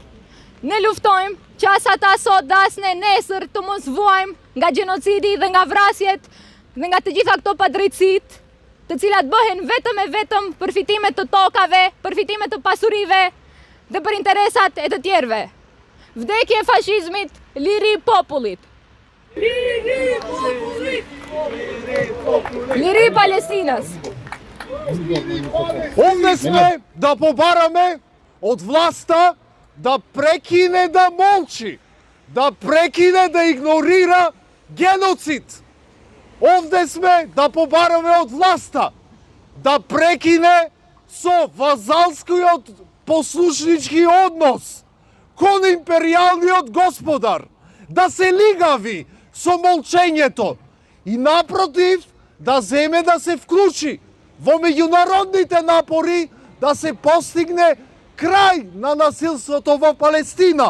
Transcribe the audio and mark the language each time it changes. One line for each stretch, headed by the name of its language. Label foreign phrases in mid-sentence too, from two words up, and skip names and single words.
Albanian: Ne luftojmë që as ata sot dhe as ne nesër të mos vuajmë nga gjenocidi dhe nga vrasjet dhe nga të gjitha këto padrejtësit, të cilat bëhen vetëm e vetëm për fitimet të tokave, për fitimet të pasurive dhe për interesat e të tjerëve. Vdekje fashizmit, liri popullit. Liri popullit! Liri Palestinës.
Macedonian: Овде сме да побараме од власта да прекине да молчи, да прекине да игнорира геноцид. Овде сме да побараме од власта да прекине со вазалскиот послушнички однос кон империјалниот господар, да се лигави со молчењето и напротив да земе да се вклучи во меѓународните напори да се постигне крај на насилството во Палестина.